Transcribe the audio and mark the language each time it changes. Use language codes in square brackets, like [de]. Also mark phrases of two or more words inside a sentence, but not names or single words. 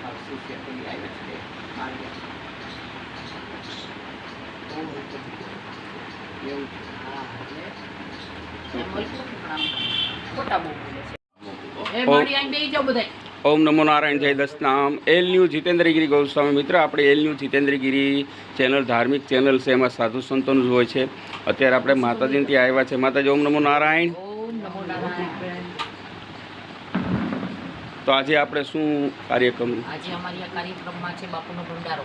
[hi] ओम नमो नारायण जय दसनाम एल न्यू जितेन्द्रगिरी गोस्वामी मित्र [gu] આપણે એલ ન્યુ जितेन्द्रगिरी ચેનલ ધાર્મિક ચેનલ છે, એમાં સાધુ સંતોનું જ હોય છે. અત્યારે આપણે માતાજીને ત્યાં આવ્યા છે. માતાજી ઓમ નમો નારાયણ. તો આજે આપણે શું કાર્યક્રમ? આજે અમારી આ કાર્યક્રમમાં છે બાપુનો ભંડારો.